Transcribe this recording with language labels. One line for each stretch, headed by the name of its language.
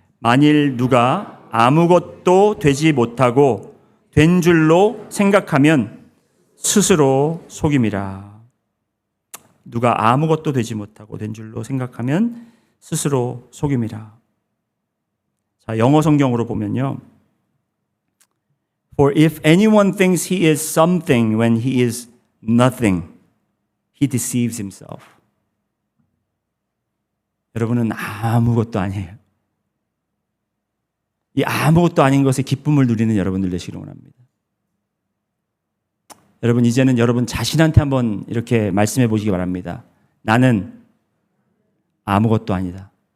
Korean: 만일 누가 아무것도 되지 못하고 된 줄로 생각하면 스스로 속임이라. 누가 아무것도 되지 못하고 된 줄로 생각하면 스스로 속임이라. 자, 영어 성경으로 보면요.
English: For if anyone thinks he is something when he is nothing, he deceives himself.
Korean: 여러분은 아무것도 아니에요. 이 아무것도 아닌 것에 기쁨을 누리는 여러분들 되시기를 원합니다. 여러분, 이제는 여러분 자신한테 한번 이렇게 말씀해 보시기 바랍니다. 나는 아무것도 아니다.